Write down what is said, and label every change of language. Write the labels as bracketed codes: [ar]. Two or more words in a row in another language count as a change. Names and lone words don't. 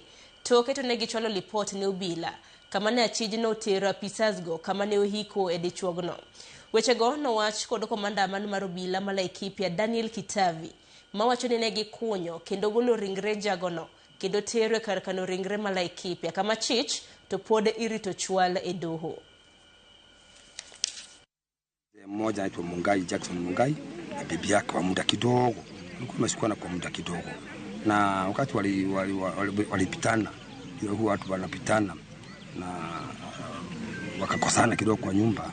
[luo] Toke to ne gichwalo lipot ne obila kama ne achijno otero apisasgo kama ne ohiko e dichuogno. Wechego nowach kod komanda mar obila ma Laikipia Daniel Kitavi mawacho ni ne gikunyo kendo golo ringre jagono kendo tero e kar kano ringre ma Laikipia kama chich to pod irito chwal e doho. [sw] Mmoja anaitwa Mungai, Jackson Mungai, na bibi yake kwa muda kidogo. Walikuwa wameshikana kwa muda kidogo. Na wakati walipitana, ndio huwa watu wanapitana na wakakosana kidogo kwa nyumba.